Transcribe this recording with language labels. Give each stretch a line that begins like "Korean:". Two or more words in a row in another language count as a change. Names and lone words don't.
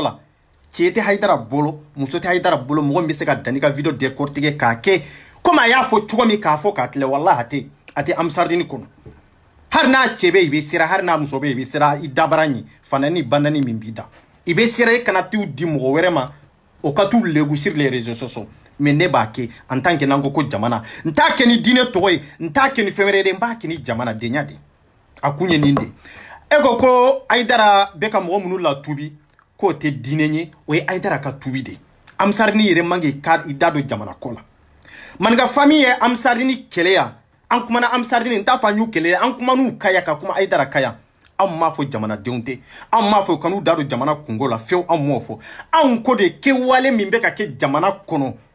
Bambara: la cɛ tɛ Haidara bolo muso tɛ Haidara bolo mɔgɔ min bɛ se ka Dani ka video décortiquer k'a kɛ comme a y'a fɔ cogo min k'a fɔ k'a tilen wallahi a tɛ Amsardini kɔnɔ hari n'a cɛ bɛ i bɛ sira hari n'a muso bɛ i bɛ sira i dabara ɲi fanani bandani min b'i da i bɛ sira i kana t'u di mɔgɔ wɛrɛ ma o ka t'u legu
French: sur les réseaux sociaux
Bambara: mais ne b'a kɛ
French: en tant
Bambara: que n'an ko jamana n t'a kɛ ni diinɛ tɔgɔ ye n t'a kɛ ni fɛn wɛrɛ ye n b'a kɛ ni jamanadenya de a kun ye nin de e ko Haidara bɛ ka mɔgɔ minnu latubi k'o tɛ diinɛ ye o ye Haidara ka tubi de Amsardini yɛrɛ man k'i da don jamana ko la maninka famille ye Amsardini kɛlɛ yan an kumana Amsardini n t'a fɔ an y'u kɛlɛ an kuman'u kaya ka kuma Haidara kaya anw m'a fɔ jamanadenw tɛ anw m'a fɔ kan'u da don jamana kungo la fewu anw m'o fɔ anw ko de kɛwale min bɛ ka kɛ jamana kɔnɔ